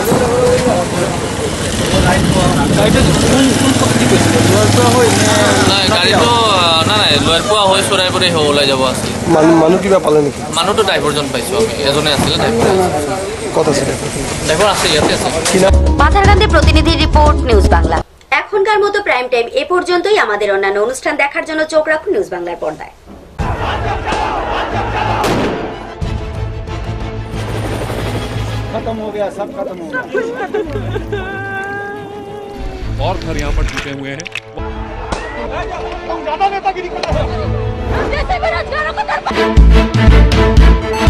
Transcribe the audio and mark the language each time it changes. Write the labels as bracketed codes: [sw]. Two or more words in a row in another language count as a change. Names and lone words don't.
[as] নাই, গাড়ীটো নাই লোৱাৰ পৰা হৈ চৰাইবাৰী হৈ ওলাই যাব আছে। মানুহ কিবা পালে নেকি? মানুহটো ড্ৰাইভাৰজন পাইছোঁ আমি, এজনে আছিলে ড্ৰাইভাৰ। কত আছে ড্ৰাইভাৰ? আছে, ইয়াতে আছে। [bn] পাথারকান্দি প্রতিনিধি রিপোর্ট, নিউজ বাংলা। এখনকার মতো [en] prime time [bn] এ পর্যন্তই। আমাদের অন্যান্য অনুষ্ঠান দেখার জন্য চোখ রাখুন নিউজ বাংলার পর্দায়। [hi] खत्म हो गया, सब खत्म हो गया। और घर यहाँ पर टूटे हुए हैं। ज्यादा नेतागिरी कर रहे हैं।